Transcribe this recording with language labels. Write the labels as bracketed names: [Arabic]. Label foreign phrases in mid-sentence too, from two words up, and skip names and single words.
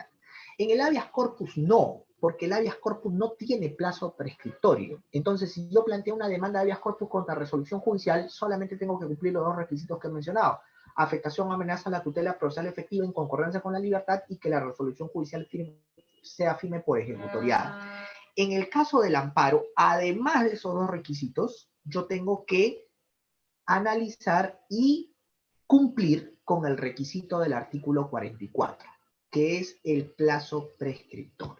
[Spanish] En el [Latin] habeas corpus [Spanish] no, porque el [Latin] habeas corpus [Spanish] no tiene plazo prescriptorio. Entonces, si yo planteo una demanda de [Latin] habeas corpus [Spanish] contra resolución judicial, solamente tengo que cumplir los dos requisitos que he mencionado: afectación o amenaza a la tutela procesal efectiva en concordancia con la libertad y que la resolución judicial sea firme por ejecutoriada. En el caso del amparo, además de esos dos requisitos, yo tengo que analizar y cumplir con el requisito del artículo 44, que es el plazo prescriptorio.